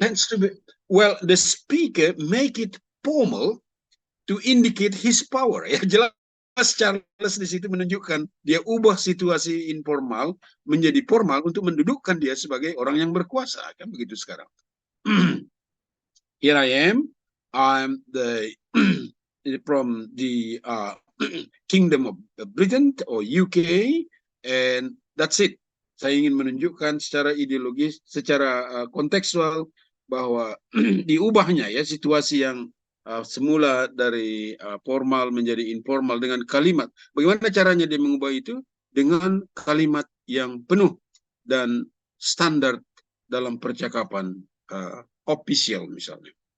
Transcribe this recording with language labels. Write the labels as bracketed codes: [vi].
[en] Tends to be, well, the speaker make it formal to indicate his power. [id] Ya, jelas Charles di situ menunjukkan dia ubah situasi informal menjadi formal untuk mendudukkan dia sebagai orang yang berkuasa, kan begitu sekarang. [en] Here I am, I'm the from the Kingdom of Britain or UK, and that's it. [id] Saya ingin menunjukkan secara ideologis, secara kontekstual bahwa diubahnya ya situasi yang semula dari formal menjadi informal dengan kalimat. Bagaimana caranya dia mengubah itu? Dengan kalimat yang penuh dan standar dalam percakapan official misalnya.